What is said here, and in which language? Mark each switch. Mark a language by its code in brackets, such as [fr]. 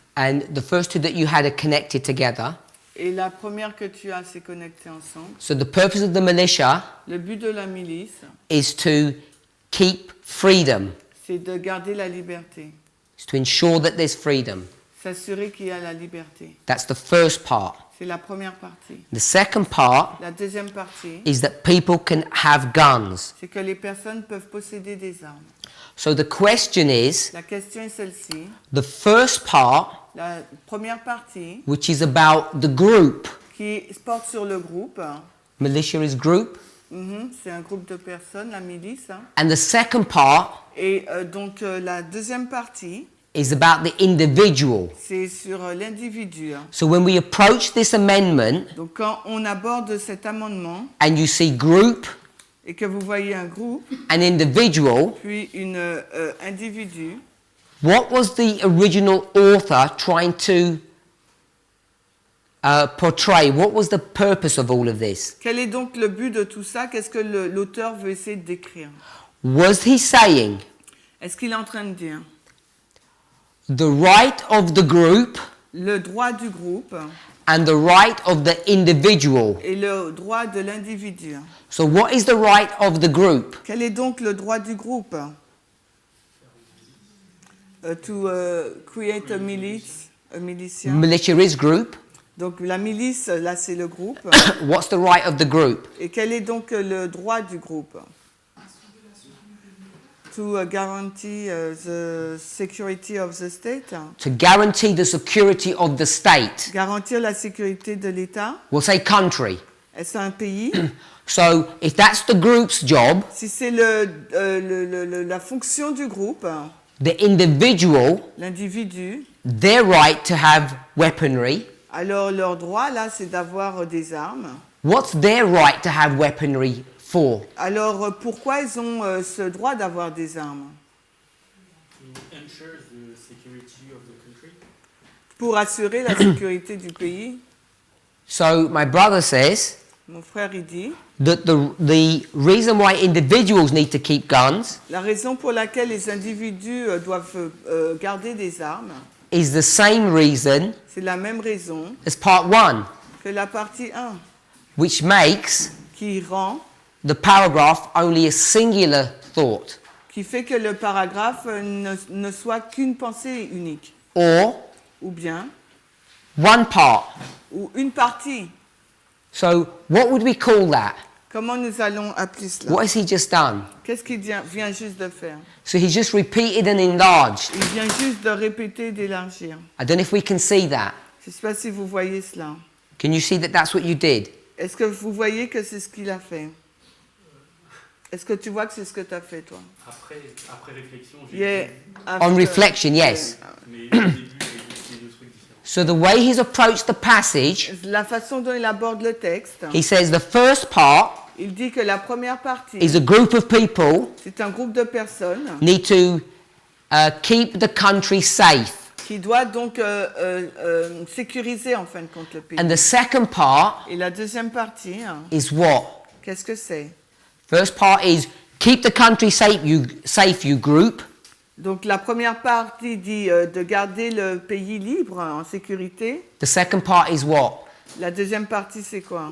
[en] and the first 2 that you had are connected together. [fr] Et la première que tu as, c'est connecté ensemble. [en] So the purpose of the militia [fr] Le but de la milice, [en] is to keep freedom, [fr] c'est de garder la liberté, [en] is to ensure that there's freedom. [fr] s'assurer qu'il y a la liberté. [en] That's the first part. [fr] C'est la première partie. [en] The second part [fr] La deuxième partie, [en] is that people can have guns. [fr] c'est que les personnes peuvent posséder des armes. [en] So the question is, [fr] La question est celle-ci. [en] the first part, [fr] La première partie, [en] which is about the group, [fr] qui porte sur le groupe, [en] militia is group, [fr] c'est un groupe de personnes, la milice. [en] and the second part [fr] Et donc la deuxième partie, [en] is about the individual. [fr] c'est sur l'individu. [en] So when we approach this amendment [fr] Donc quand on aborde cet amendement [en] and you see group [fr] et que vous voyez un groupe, [en] and individual, [fr] puis une individu, [en] what was the original author trying to portray? What was the purpose of all of this? [fr] quel est donc le but de tout ça? Qu'est-ce que l'auteur veut essayer de décrire? [en] Was he saying [fr] Est-ce qu'il est en train de dire [en] the right of the group [fr] le droit du groupe [en] and the right of the individual? [fr] et le droit de l'individu? [en] So what is the right of the group? [fr] Quel est donc le droit du groupe? [en] To create a milice, a militia. Militia is group. [fr] Donc la milice, là c'est le groupe. [en] What's the right of the group? [fr] Et quel est donc le droit du groupe? [en] To guarantee the security of the state. To guarantee the security of the state. [fr] Garantir la sécurité de l'État. [en] We'll say country. [fr] Est-ce un pays? [en] So if that's the group's job, [fr] Si c'est la fonction du groupe, [en] the individual, [fr] l'individu, [en] their right to have weaponry, [fr] alors leur droit là c'est d'avoir des armes. [en] what's their right to have weaponry for? [fr] Alors pourquoi ils ont ce droit d'avoir des armes? [en] To ensure the security of the country. [fr] Pour assurer la sécurité du pays. [en] So my brother says [fr] Mon frère il dit, [en] that the reason why individuals need to keep guns [fr] la raison pour laquelle les individus doivent garder des armes, [en] is the same reason [fr] c'est la même raison [en] as part 1, [fr] que la partie 1, [en] which makes [fr] qui rend, [en] the paragraph only a singular thought, [fr] qui fait que le paragraphe ne soit qu'une pensée unique, [en] or [fr] ou bien, [en] one part. [fr] ou une partie. [en] So what would we call that? [fr] Comment nous allons appeler cela? [en] What has he just done? [fr] Qu'est-ce qu'il vient juste de faire? [en] So he just repeated and enlarged. [fr] Il vient juste de répéter, d'élargir. [en] I don't know if we can see that. [fr] Je ne sais pas si vous voyez cela. [en] Can you see that that's what you did? [fr] Est-ce que vous voyez que c'est ce qu'il a fait? Est-ce que tu vois que c'est ce que tu as fait, toi? Après réflexion, j'ai [en] Yeah. [fr] vu, [en] On reflection, yes. [fr] mais au début, j'ai vu les deux trucs différents. [en] So the way he's approached the passage, [fr] La façon dont il aborde le texte, [en] he says the first part [fr] il dit que la première partie, [en] is a group of people [fr] c'est un groupe de personnes [en] need to keep the country safe. [fr] qui doit donc sécuriser en fin de compte le pays. [en] And the second part [fr] Et la deuxième partie, [en] is what? [fr] qu'est-ce que c'est? [en] First part is keep the country safe, you group. [fr] Donc la première partie dit de garder le pays libre, en sécurité. [en] The second part is what? [fr] La deuxième partie, c'est quoi?